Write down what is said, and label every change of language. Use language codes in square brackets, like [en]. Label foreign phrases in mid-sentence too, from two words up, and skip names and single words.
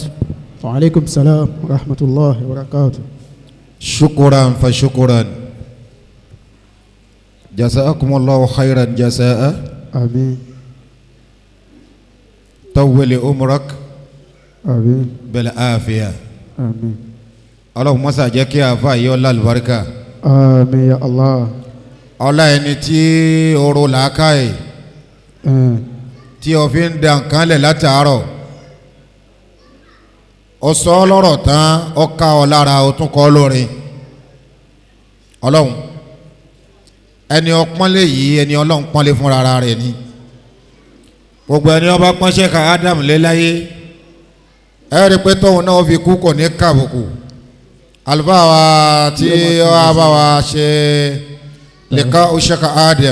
[ar] وعليكم السلام ورحمة الله وبركاته. شكرا فشكرا. جزاكم الله خيرا جزاء آمين طول عمرك آمين بالعافية آمين [yo] ọlọ́run mọ́sá jẹ́ kí àáfà yọ lálùbáríkà [ar] آمين يا الله [yo] ọlá ẹni tí oró làákàyè tí o fi ń da nǹkan lẹ̀ látàárọ̀ ó sọ ọ́ lọ́rọ̀ tán ó ká ọ lára ó tún kọ́ lórin ọlọ́run ẹni ọpọ́nlé yìí ẹni ọlọ́run pọ́nlé fúnra rẹ̀ ni gbogbo ẹni ọba pọ́nṣẹ́ ká Ádámù lé láyé ẹ rí i pé tóun náà fi kú kò ní kàbùkù àlùfáà wa tí wàá bá wa ṣe lẹ́ka Sheikh Adam